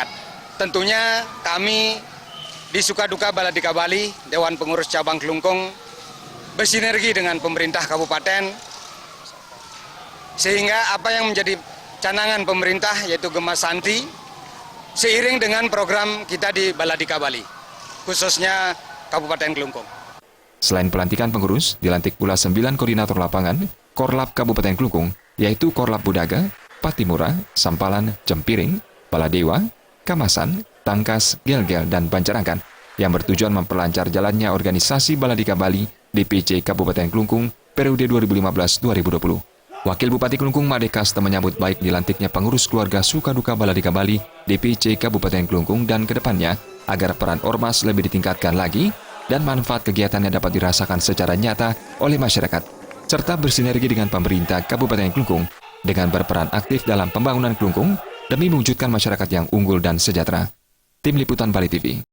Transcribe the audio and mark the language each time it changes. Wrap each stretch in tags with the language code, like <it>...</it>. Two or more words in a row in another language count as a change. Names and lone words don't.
<id>Tentunya kami di Sukaduka Baladika Bali, Dewan Pengurus Cabang Klungkung, bersinergi dengan pemerintah kabupaten, sehingga apa yang menjadi canangan pemerintah yaitu Gemas Santi, seiring dengan program kita di Baladika Bali, khususnya Kabupaten Klungkung. Selain pelantikan pengurus, dilantik pula 9 koordinator lapangan Korlap Kabupaten Klungkung, yaitu Korlap Budaga, Patimura, Sampalan, Cempiring, Baladewa, Kamasan, Tangkas, Gelgel, dan Banjarangkan, yang bertujuan memperlancar jalannya organisasi Baladika Bali DPC Kabupaten Klungkung periode 2015-2020. Wakil Bupati Klungkung Made Kasta menyambut baik dilantiknya pengurus keluarga sukaduka Baladika Bali DPC Kabupaten Klungkung dan kedepannya agar peran ormas lebih ditingkatkan lagi dan manfaat kegiatannya dapat dirasakan secara nyata oleh masyarakat, serta bersinergi dengan pemerintah Kabupaten Klungkung dengan berperan aktif dalam pembangunan Klungkung demi mewujudkan masyarakat yang unggul dan sejahtera. Tim Liputan Bali TV.</id>